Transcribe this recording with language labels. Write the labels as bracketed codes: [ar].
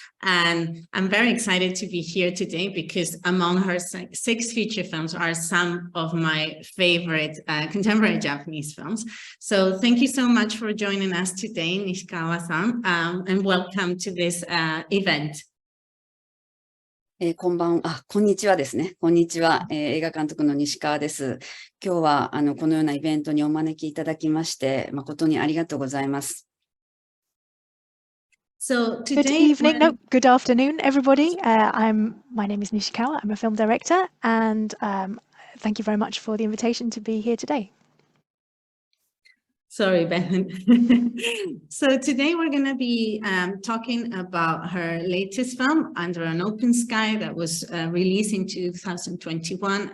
[en] And I'm very excited to be here today because among her 6 feature films are some of my favorite contemporary Japanese films. So thank you so much for joining us today, Nishikawa-san, and welcome to this event. [ja] こんにちはですね。こんにちは。映画監督の西川です。今日はこのようなイベントにお招きいただきまして誠にありがとうございます。 [en] So good evening, no, good afternoon, everybody. My name is Nishikawa. I'm a film director, and thank you very much for the invitation to be here today. Sorry, Ben. So today we're going to be talking about her latest film, Under an Open Sky, that was released in 2021.